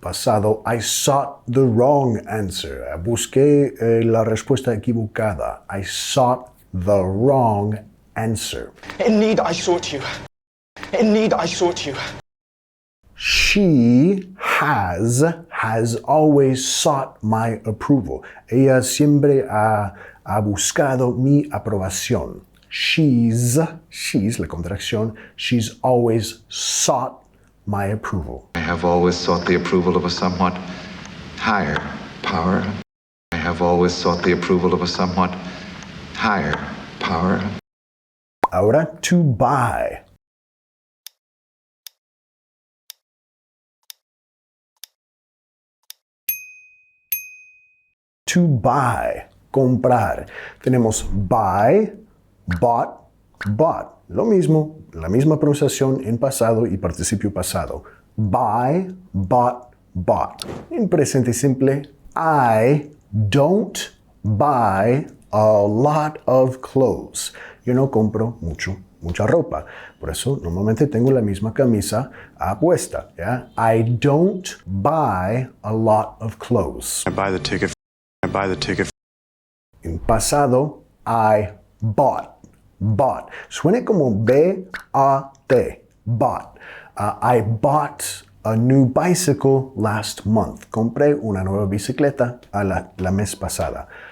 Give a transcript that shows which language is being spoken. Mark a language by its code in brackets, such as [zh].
[es] Pasado, [en] I sought the wrong answer. [es] Busqué la respuesta equivocada. [en] I sought the wrong answer. Indeed, I sought you. Indeed, I sought you. She has always sought my approval. [es] Ella siempre ha buscado mi aprobación. [en] She's [es] la contracción, [en] she's always sought my approval. I have always sought the approval of a somewhat higher power. I have always sought the approval of a somewhat higher power. [es] Ahora, [en] to buy. To buy, [es] comprar. Tenemos [en] buy, bought, bought. [es] Lo mismo, la misma pronunciación en pasado y participio pasado. [en] Buy, bought, bought. [es] En presente simple, [en] I don't buy a lot of clothes. [es] Yo no compro mucha ropa. Por eso normalmente tengo la misma camisa puesta. ¿Ya? [en] I don't buy a lot of clothes. I buy the ticket. I buy the ticket. [es] En pasado, [en] I bought. Bought. [es] Suena como B-A-T. Bought. [en] I bought a new bicycle last month. [es] Compré una nueva bicicleta la mes pasada.